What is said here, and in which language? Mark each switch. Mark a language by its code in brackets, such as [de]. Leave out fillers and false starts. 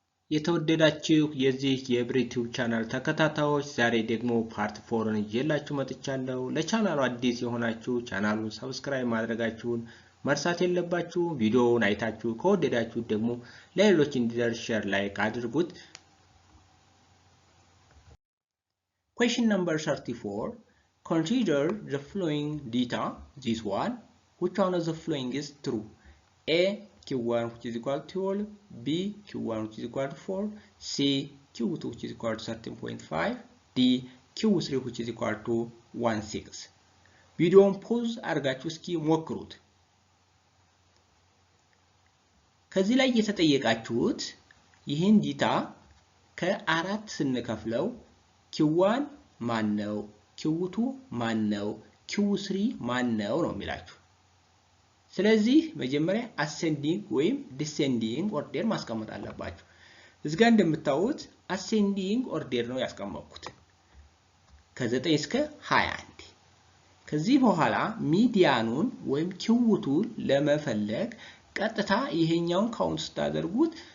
[am] የተወደዳችሁ የዚህ የዩቲዩብ ቻናል ተከታታዮች ዛሬ ደግሞ ፓርት 4ን ይዤላችሁ መጥቻለሁ። ለቻናሉ አዲስ የሆናችሁ ቻናሉን ሰብስክራይብ ማድረጋችሁን መርሳት የለባችሁ። ቪዲዮውን አይታችሁ ከወደዳችሁ ደግሞ ለሌሎች እንዲደርስ ሼር ላይክ አድርጉት። [en] Question number 34. Consider the following data. This one. Which one of the following is true? A. Q1 which is equal to 12, B Q1 which is equal to 4, C Q2 which is equal to 13.5, D Q3 which is equal to 16. [am] ቪዲዮውን ፖዝ አድርጋችሁ እስኪ ሞክሩት። ከዚህ ላይ የተጠየቃችሁት ይህን ዲታ ከአራት ስንከፍለው Q1 ማን ነው? Q2 ማን ነው? Q3 ማን ነው ነው የሚላችሁ። ስለዚህ መጀመሪያ አሴንዲንግ ወይም ዲሴንዲንግ ኦርደር ማስቀመጥ አለባችሁ። እዚህ ጋር እንደምታዩት አሴንዲንግ ኦርደር ነው ያስቀመጥኩት ከ9 እስከ 21። ከዚህ በኋላ ሚዲያኑን ወይም ኪውቱን ለመፈለግ ቀጥታ ይሄኛውን ካውንት ስታደርጉት